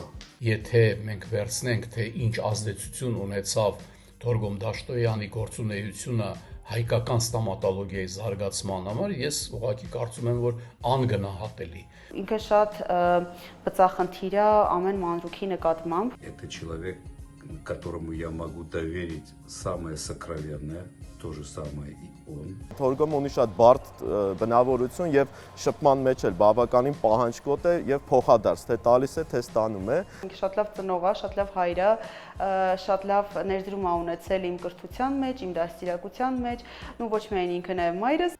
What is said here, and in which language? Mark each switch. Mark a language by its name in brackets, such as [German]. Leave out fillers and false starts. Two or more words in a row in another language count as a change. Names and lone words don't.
[Armenian] Եթե մենք վերցնենք, թե ինչ ազդեցություն ունեցավ Թորգոմ Դաշտոյանի գործունեությունը հայկական ստոմատոլոգիայի զարգացման համար, ես ուղղակի կարծում եմ, որ անգնահատելի։ Ինքը շատ բծախնդիր է ամեն մանրուքի նկատմամբ։ [Russian] Это человек, которому я могу доверить самое сокровенное, то же самое и он. [Armenian] Թորգոմը ունի շատ բարդ բնավորություն եւ շփման մեջ էլ բավականին պահանջկոտ է եւ փոխադարձ, թե տալիս է, թե ստանում է։ Ինքը շատ լավ ծնող է, շատ լավ հայր է, շատ լավ ներդրում է ունեցել իմ կրթության մեջ, իմ դաստիարակության մեջ, ու ոչ միայն ինքը նաեւ մայրս։